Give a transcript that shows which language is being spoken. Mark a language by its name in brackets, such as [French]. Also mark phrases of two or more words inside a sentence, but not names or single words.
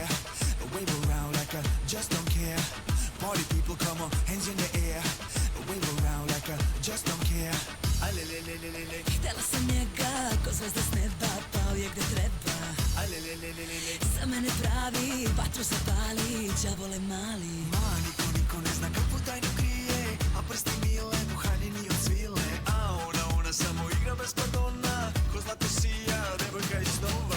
[English] Wave around like I just don't care. Party people, come on, hands in the air. Wave around like I just don't care. Aj, le, le, le, le, le, le. [Serbian] Htjela sam njega, ko zvezda s neba, pao je gde treba. Aj, le, le, le, le, le, le. Za mene pravi, vatru zapali, đavole mali. Ma, niko ne zna kakvu tajnu krije. A prsti mile, uhaljeni od svile. A ona samo igra bez pardona. Ko zlato sija, devojka iz snova.